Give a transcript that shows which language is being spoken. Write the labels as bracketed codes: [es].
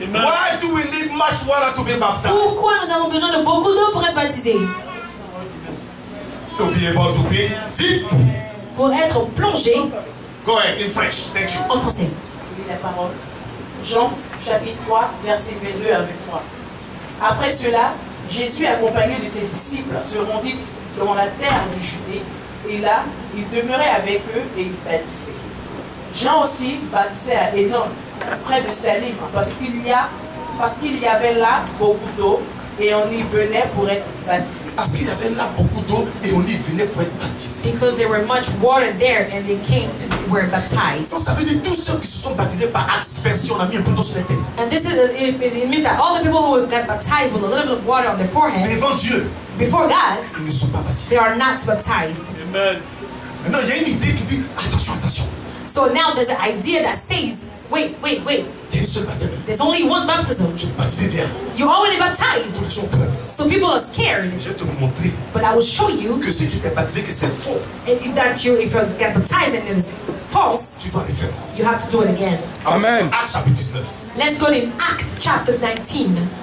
[en] Why do we need much water to be baptized? [fr] Pourquoi nous avons besoin de beaucoup d'eau pour être baptisé? [en] To be able to be deep. [fr] Pour être plongé. [en] Go ahead in French. Thank you. [fr] En français. Je lis la parole. Jean, chapitre 3, versets 22 à 23. Après cela, Jésus, accompagné de ses disciples, se rendit dans la terre de Judée, et là, il demeurait avec eux et il baptisait. Jean aussi baptisait à Aenon, près de Salim, parce qu'il y avait là beaucoup d'eau, et on y venait pour être baptisé. Parce qu'il y avait là beaucoup d'eau et on y venait pour être baptisé. [en] Because there were much water there and they came to were baptized. [fr] Donc ça veut dire tous ceux qui se sont baptisés par aspersion, on a mis un peu d'eau sur la tête. [en] And this is it means that all the people who got baptized with a little bit of water on their forehead [fr] Devant Dieu, [en] before God, [fr] ils ne sont pas baptisés. [en] they are not baptized. Amen. [fr] Maintenant, il y a une idée qui dit attention, attention. [en] So now there's an idea that says, wait. [fr] Il y a un seul baptême. [en] There's only one baptism. [fr] Tu es baptisé déjà. [en] You're already baptized. [fr] Tous les gens ont peur maintenant. [en] So people are scared. [fr] Je vais te montrer [en] But I will show you [fr] que si tu t'es baptisé, que c'est faux, [en] that you, if you get baptized and it is false, [fr] tu dois le faire encore. [en] you have to do it again. Amen. [fr] Acte chapitre 19. [en] Let's go to Acts chapter 19.